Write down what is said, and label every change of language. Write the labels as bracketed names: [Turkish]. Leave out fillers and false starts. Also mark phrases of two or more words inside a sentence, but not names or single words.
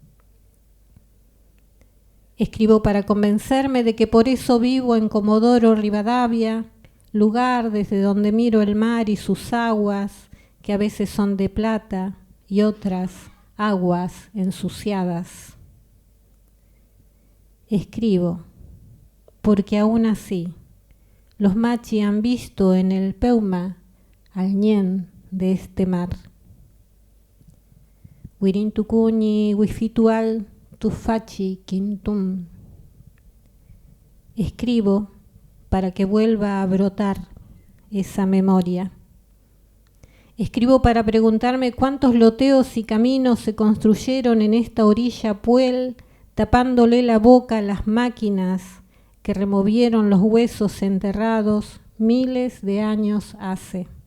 [Spanish] Escribo para convencerme de que por eso vivo en Comodoro Rivadavia, lugar desde donde miro el mar y sus aguas, que a veces son de plata y otras aguas ensuciadas. Escribo porque aún así los machi han visto en el Peuma al ñen de este mar. [Mapuche] Wirintukuni wifitual tufachi quintum. [Spanish] Escribo para que vuelva a brotar esa memoria. Escribo para preguntarme cuántos loteos y caminos se construyeron en esta orilla puel, tapándole la boca a las máquinas que removieron los huesos enterrados miles de años hace.